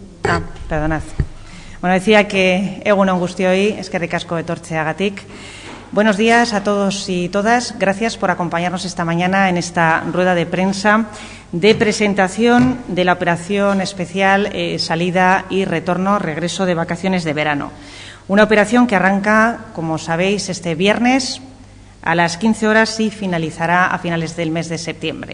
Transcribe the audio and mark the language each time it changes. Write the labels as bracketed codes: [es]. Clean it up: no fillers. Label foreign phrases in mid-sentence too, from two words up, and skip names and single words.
[es] Perdonad. Bueno, decía que [eu] egun on guztioi, eskerrik asko etortzeagatik. [es] Buenos días a todos y todas. Gracias por acompañarnos esta mañana en esta rueda de prensa de presentación de la operación especial salida y retorno, regreso de vacaciones de verano. Una operación que arranca, como sabéis, este viernes a las 15 horas y finalizará a finales del mes de septiembre.